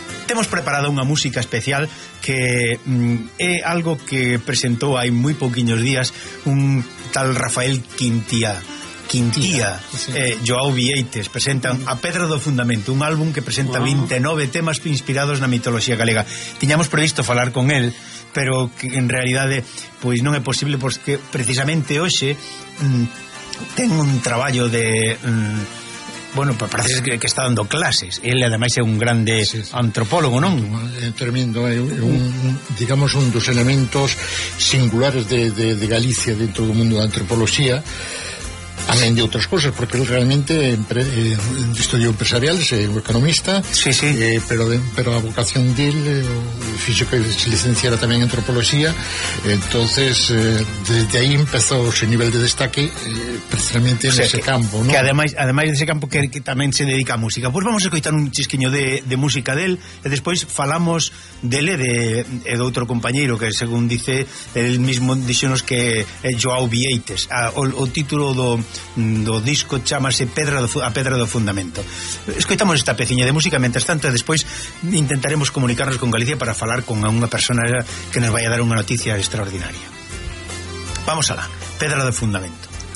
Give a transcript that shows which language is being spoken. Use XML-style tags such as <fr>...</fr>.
<gl>temos preparado unha música especial que é algo que presentou hai moi pouquiños días un tal Rafael Quintía, Joao Vieites, presentan A Pedra do Fundamento, un álbum que presenta 29 temas inspirados na mitoloxía galega. Tiñamos previsto falar con él, pero que en realidade pois non é posible, porque precisamente hoxe ten un traballo de...</gl> <es>bueno, pues parece que está dando clases. Él además é un grande antropólogo, ¿no?</es> <gl>Tremendo, digamos un dos elementos singulares de Galicia dentro do mundo da antropoloxía.</gl> <es>Amén de outras cosas, porque él realmente estudió empresarial, es economista, sí. Pero a vocación de él,</es> <gl>fixo que se licenciara</gl> <es>también en antropología, entonces desde ahí empezó su nivel de destaque precisamente en ese campo, ¿no? Que además de ese campo que también se dedica a música. Pues vamos a escuchar un chisquiño de música de él, y después falamos de otro compañero que, según dice, él mismo dixonos que Joao Vieites,</es> <gl>o título do disco chámase A Pedra do Fundamento. Escoitamos esta peciña de música, mentras tanto despois intentaremos comunicarnos con Galicia para falar con unha persona que nos vai a dar unha noticia extraordinaria. Vamos alá, Pedra do Fundamento.</gl>